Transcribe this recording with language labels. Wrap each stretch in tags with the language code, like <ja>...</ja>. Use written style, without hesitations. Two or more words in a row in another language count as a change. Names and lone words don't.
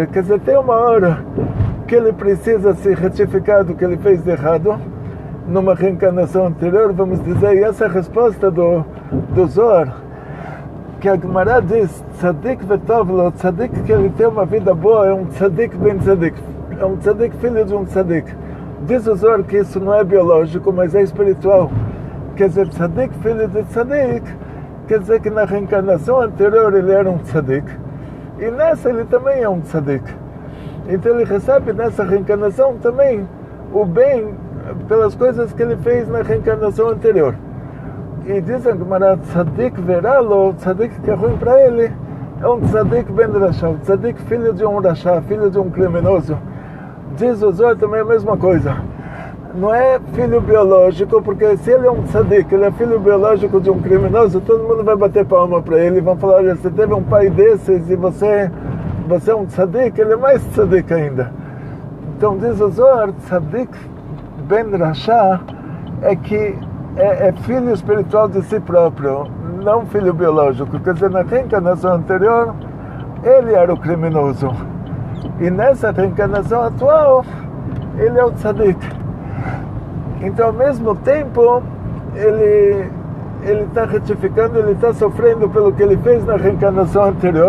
<pt>Quer dizer, tem uma hora que ele precisa se retificar do que ele fez de errado, numa reencarnação anterior, vamos dizer, e essa é a resposta do Zohar, que a Gemara diz,</pt> <he>צדיק וטוב לו,</he> <pt>tzadik que ele tem uma vida boa, é um</pt> <he>צדיק בן צדיק,</he> <pt>é um tzadik filho de um tzadik. Diz o Zohar que isso não é biológico, mas é espiritual. Quer dizer, tzadik filho de tzadik, quer dizer que na reencarnação anterior ele era um tzadik, e nessa ele também é um tzadik. Então ele recebe nessa reencarnação também o bem pelas coisas que ele fez na reencarnação anterior. E diz a Gemara,</pt> <he>צדיק ורע לו,</he> <pt>tzadik que é ruim para ele, é um</pt> <he>צדיק בן רשע,</he> <pt>um tzadik filho de um rasha, filho de um criminoso. Diz o Zohar também a mesma coisa. Não é filho biológico, porque se ele é um tzadik, ele é filho biológico de um criminoso, todo mundo vai bater palma para ele, vão falar, olha, você teve um pai desses e você é um tzadik, ele é mais tzadik ainda. Então diz o Zohar,</pt> <he>צדיק בן רשע</he> <pt>é que é filho espiritual de si próprio, não filho biológico. Quer dizer, na reencarnação anterior, ele era o criminoso. E nessa reencarnação atual, ele é o tzadik. Então, ao mesmo tempo, ele está retificando, ele está sofrendo pelo que ele fez na reencarnação anterior.</pt>